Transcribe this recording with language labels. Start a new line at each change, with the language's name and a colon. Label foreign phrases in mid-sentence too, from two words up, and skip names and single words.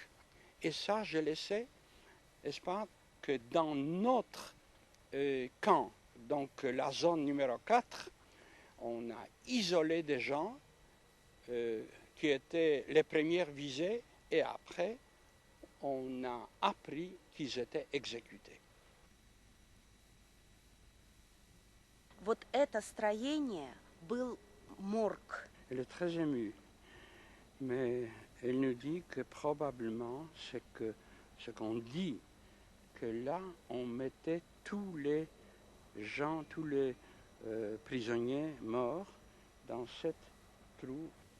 French: Et ça, je le sais, n'est-ce pas, que dans notre camp, donc la zone numéro 4, on a isolé des gens qui étaient les premières visées et après, on a appris qu'ils étaient exécutés.
Russian: Вот это строение был морг.
French: Elle est très émue, mais elle nous dit que probablement ce qu'on dit, que là, on mettait tous les gens, tous les prisonniers morts dans cette trou.